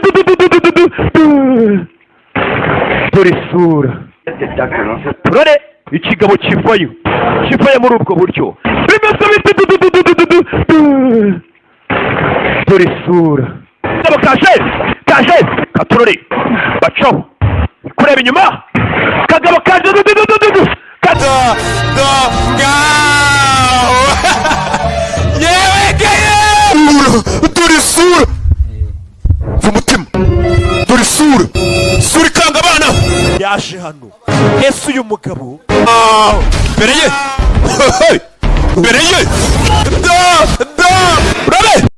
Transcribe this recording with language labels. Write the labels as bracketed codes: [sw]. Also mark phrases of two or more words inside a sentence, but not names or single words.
[rw] Du, du, du, du, du, du, du. Dore isura. Turore. Ikigabo kivayo. Kivayo muri ubwo buryo. Bimeze bite? Du, du, du, du, du, du, du. Dore isura. Kagabo kaje. Kaje. Katurore. Bacaho. Kureba inyuma. Kagabo kaje. Du, du, du, du, du, du. Kaje. Do, do, ngaho. Yewe geye. Dore isura. Mu mutima. Dore isura. Isura ikanga abana. Yaje hano. Ese uyu mugabo? Ah, mbere ye. Hey. Mbere ye. Do, do. Urabe.